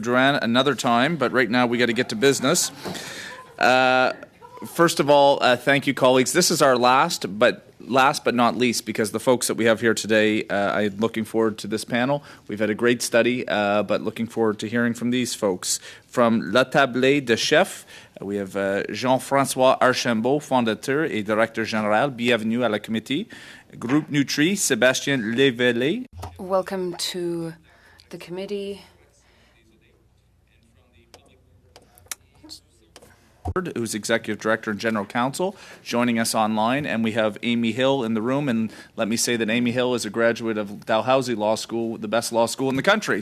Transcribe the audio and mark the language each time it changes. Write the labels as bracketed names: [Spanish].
[English] Duran another time, but right now we got to get to business. First of all, thank you, colleagues. This is our last but not least, because the folks that we have here today, I'm looking forward to this panel. We've had a great study, but looking forward to hearing from these folks. From La Table de Chef, we have Jean-François Archambault, [French] fondateur et directeur général. Bienvenue à la comité. Groupe Nutri, Sébastien Léveillé. [English] Welcome to the committee. Who's Executive Director and General Counsel, joining us online. And we have Amy Hill in the room. And let me say that Amy Hill is a graduate of Dalhousie Law School, the best law school in the country.